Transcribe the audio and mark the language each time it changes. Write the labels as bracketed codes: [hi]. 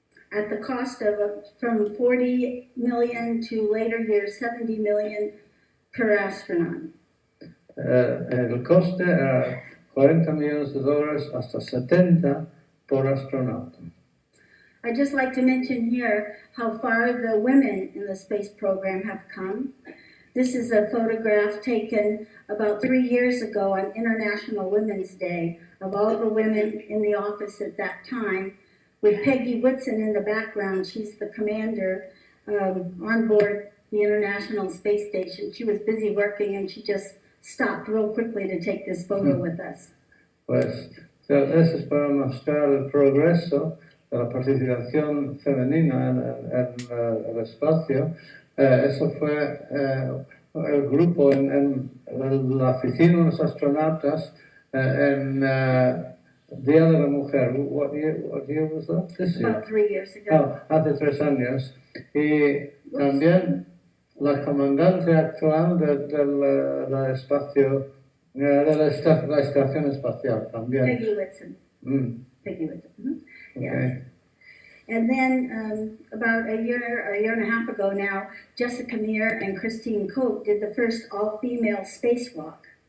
[en] At the cost of from 40 million to later years 70 million per astronaut. [es] El coste era $40 millones hasta 70 por astronauta. [en] I'd just like to mention here how far the women in the space program have come. This is a photograph taken about 3 years ago on International Women's Day of all the women in the office at that time, with Peggy Whitson in the background. She's the commander on board the International Space Station. She was busy working and she just stopped real quickly to take this photo with us. [es] Pues eso es para mostrar el progreso de la participación femenina en el espacio. Eso fue el grupo en la oficina de los astronautas en Día de la Mujer. [en] What year was that? This year? About 3 years ago. [es] Hace 3 años. Y también la comandante actual del espacio, de la estación espacial también. [en] Peggy Whitson. Peggy Whitson. Mm-hmm. Okay. Yes. And then about a year and a half ago now, Jessica Meir and Christine Koch did the first all-female spacewalk.